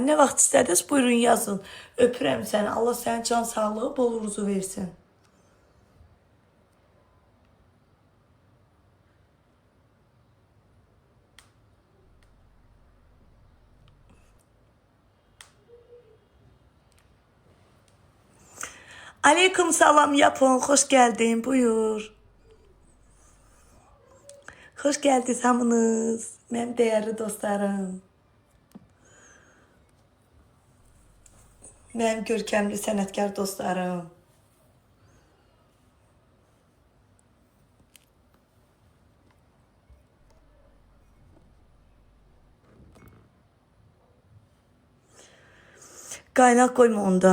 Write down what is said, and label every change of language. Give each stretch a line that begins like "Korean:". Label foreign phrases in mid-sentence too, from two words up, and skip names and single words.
Azerbaijani: Nə vaxt istədiniz? Buyurun yazın. Öpürəm səni. Allah sənin can sağlığı, bol uruzu versin. Aleyküm salam yapın. Hoş geldin. Buyur. Hoş geldiniz hamınız. Mənim dəyərli dostlarım. Mənim görkəmli sənətkar dostlarım. Qaynaq qoyma onda.